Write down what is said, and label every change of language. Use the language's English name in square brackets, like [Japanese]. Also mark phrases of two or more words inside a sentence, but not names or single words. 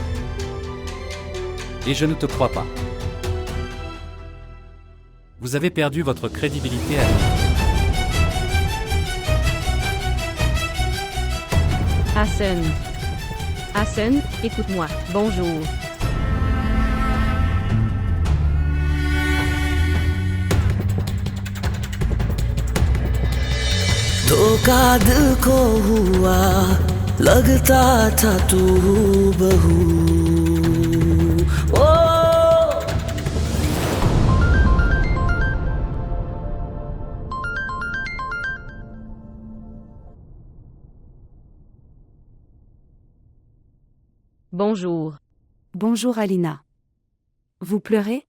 [French] Et je ne te crois pas. Vous avez perdu votre crédibilité, Alina. Hassan. Hassan, écoute-moi. Bonjour. [Hindi] धोखा दिल को हुआ लगता था तू बहू ओ [French] Bonjour. Bonjour Alina. Vous pleurez?